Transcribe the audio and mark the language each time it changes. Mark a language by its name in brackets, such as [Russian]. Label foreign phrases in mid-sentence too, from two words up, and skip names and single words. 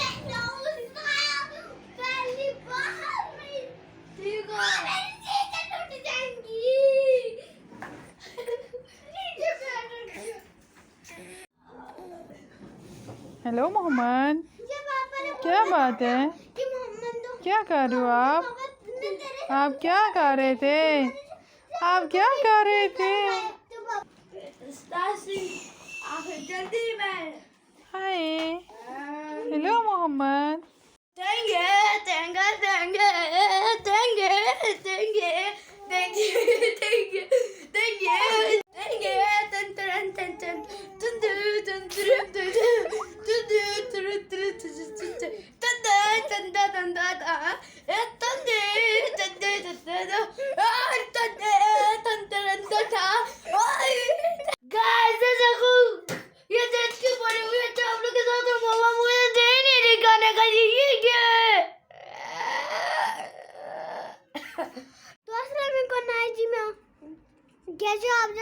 [Hindi] हेलो मोहम्मद, क्या बात है, क्या कर रहे हो आप क्या कर रहे थे, आप क्या कर रहे थे। हाय हेलो मोहम्मद। तेंगे तेंगे तेंगे तेंगे तेंगे तेंगे तेंगे तेंगे तेंगे तंतरन तंतन तंदु तंतरु तंदु तंदु तंदु तंदा तंदा तंदा ता तंदे तंदे तंदा तंदे तंतरन तंदा। गाइस देखो ये देख के बड़े हुए थे आप लोग के साथ, मामा मुझे दे नहीं रही गाने का। ये क्या है? तो [Arabic] السلام عليكم [Hindi] जी, मैं कैसे हो आप सब।